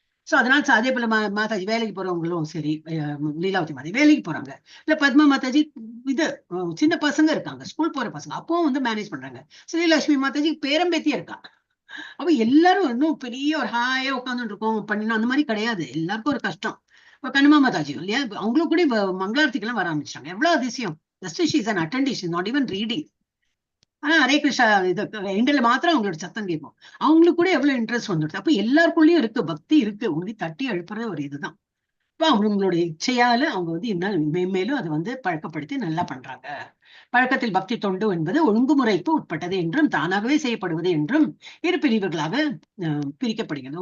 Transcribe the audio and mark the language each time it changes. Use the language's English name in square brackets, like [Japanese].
[Tamil] So அதனால அதே போல மாதாஜி வேலைக்கு போறவங்களும் சரி, லீலாவதி மாதாஜி வேலைக்கு போறாங்க, இல்ல பத்மா மாதாஜி இது சின்ன பசங்க இருக்காங்க, ஸ்கூல் போற பசங்க, அப்பவும் வந்து மேனேஜ் பண்றாங்க. ஸ்ரீலட்சுமி மாதாஜி பேரம்பேத்தியா இருக்கா. அப்ப எல்லாரும் இன்னும் பெரிய ஒரு ஹாயா உட்காந்துட்டு இருக்கோம் பண்ணணும் அந்த மாதிரி கிடையாது. எல்லாருக்கும் ஒரு கஷ்டம். இப்ப கனுமா மாதாஜி இல்லையா, அவங்களுக்கு கூட மங்களாரத்திக்கு எல்லாம் வர ஆரம்பிச்சாங்க. எவ்வளவு அதிசயம். [English] Just she is an attendee, she is not even reading. [Tamil] ஆனா ஹரே கிருஷ்ணா இது எண்டில் மாத்திரம் அவங்களோட சத்தம் கேட்போம். அவங்களுக்கு கூட எவ்வளவு இன்ட்ரெஸ்ட் வந்துடுது. அப்ப எல்லாருக்குள்ளயும் இருக்கு, பக்தி இருக்கு, உங்களுக்கு தட்டி எழுப்புற ஒரு இதுதான். இப்ப அவங்களுடைய இச்சையால அவங்க வந்து இன்னும் மேன்மேலும் அதை வந்து பழக்கப்படுத்தி நல்லா பண்றாங்க. பழக்கத்தில் பக்தி தொண்டு என்பது ஒழுங்குமுறைக்கு உட்பட்டது என்றும் தானாகவே செய்யப்படுவது என்றும் இரு பிரிவுகளாக பிரிக்கப்படுகிறது.